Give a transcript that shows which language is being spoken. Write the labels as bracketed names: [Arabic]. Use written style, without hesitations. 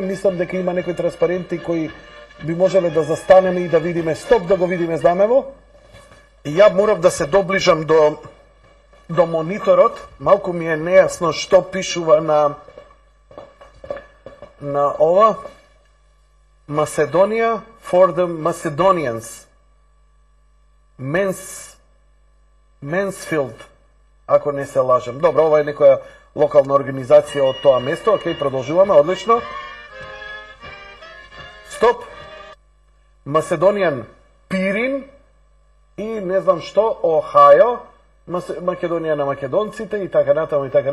[Macedonian] Мислам дека има некои транспаренти кои би можеле да застанеме и да видиме. Стоп, да го видиме знамево. И ја морав да се доближам до мониторот. Малку ми е нејасно што пишува на ова. [English] Macedonia for the Macedonians. [Macedonian] Mansfield, ако не се лажем. Добро, ова е некоја локална организација од тоа место. Океј, продолжуваме, одлично. Стоп. Macedonian Пирин и не знам што, Охајо, Македонија на македонците и така натаму.